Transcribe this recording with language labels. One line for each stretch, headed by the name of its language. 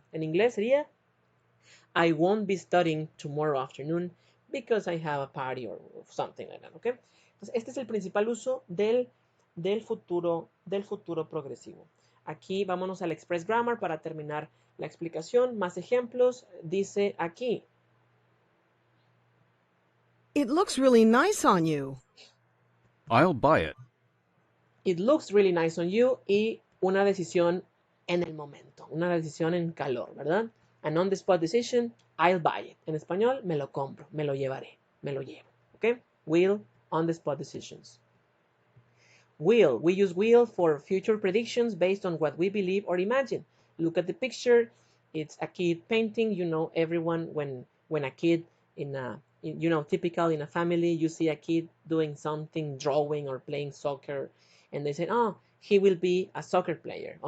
Spanish: En inglés sería
English: I won't be studying tomorrow afternoon because I have a party or something like that, ¿ok?
Spanish: Entonces, este es el principal uso del futuro progresivo. Aquí vámonos al Express Grammar para terminar la explicación. Más ejemplos. Dice aquí.
English: It looks really nice on you. I'll buy it. It looks really nice on you.
Spanish: Y una decisión en el momento. Una decisión en calor, ¿verdad?
English: An on-the-spot decision, I'll buy it.
Spanish: En español, me lo compro, me lo llevaré, me lo llevo. ¿Ok?
English: Will, on-the-spot decisions. Will, we use will for future predictions based on what we believe or imagine. Look at the picture. It's a kid painting. You know, everyone, when a kid typical in a family, you see a kid doing something, drawing or playing soccer, and they say, oh, he will be a soccer player.